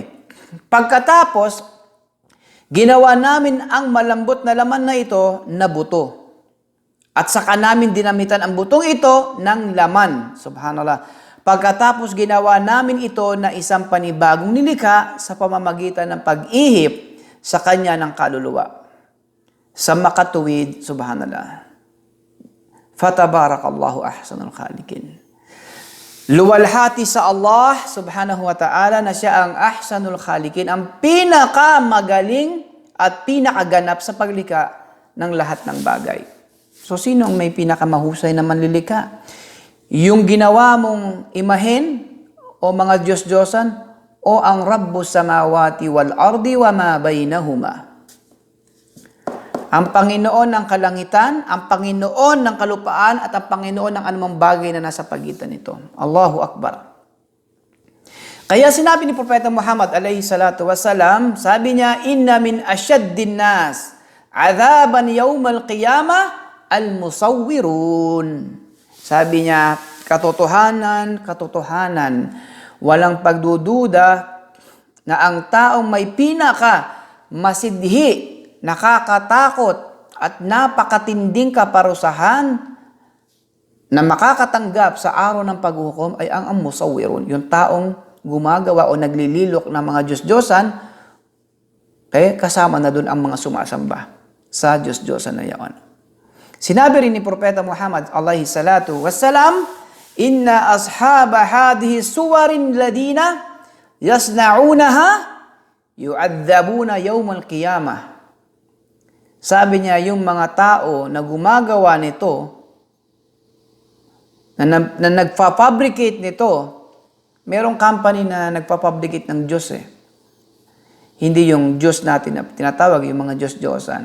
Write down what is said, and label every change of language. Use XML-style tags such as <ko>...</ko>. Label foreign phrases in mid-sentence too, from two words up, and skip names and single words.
<tl>Pagkatapos, ginawa namin ang malambot na laman na ito na buto. At saka namin dinamitan ang butong ito ng laman. Subhanallah. Pagkatapos ginawa namin ito na isang panibagong nilikha sa pamamagitan ng pag-ihip sa kanya ng kaluluwa. Sa makatuwid, subhanallah.</tl> <ar>فتبارك الله أحسن الخالقين.</ar> <tl>Luwalhati sa Allah</tl> <ar>سبحانه وتعالى</ar> <tl>na siya ang</tl> <ar>أحسن الخالقين,</ar> <tl>ang pinakamagaling at pinakaganap sa paglikha ng lahat ng bagay. So, sino ang may pinakamahusay na manlilikha? Yung ginawa mong imahen o mga Diyos-Diyosan o ang</tl> <ar>رب السماوات والأرض وما بينهما?</ar> <tl>Ang Panginoon ng kalangitan, ang Panginoon ng kalupaan, at ang Panginoon ng anumang bagay na nasa pagitan nito.</tl> <ar>الله أكبر.</ar> <tl>Kaya sinabi ni Propeta Muhammad</tl> <ar>عليه الصلاة والسلام,</ar> <tl>sabi niya,</tl> <ar>إن من أشد الناس عذابا يوم القيامة المصورون.</ar> <tl>Sabi niya, katotohanan, walang pagdududa na ang taong may pinaka masidhi, nakakatakot at napakatinding kaparusahan na makakatanggap sa araw ng paghukom ay ang musawwirun, yung taong gumagawa o naglililok ng mga Diyos-Diyosan, kasama na doon ang mga sumasamba sa Diyos-Diyosan na yaon. Sinabi rin ni Propeta Muhammad</tl> <ar>عليه الصلاة والسلام إن أصحاب هذه الصور الذين يصنعونها يعذبون يوم القيامة.</ar> <tl>Sabi niya, yung mga tao na gumagawa nito, na nagpa-fabricate nito, merong company na nagpa-fabricate ng Diyos Hindi yung Diyos natin na tinatawag, yung mga Diyos-Diyosan.</tl>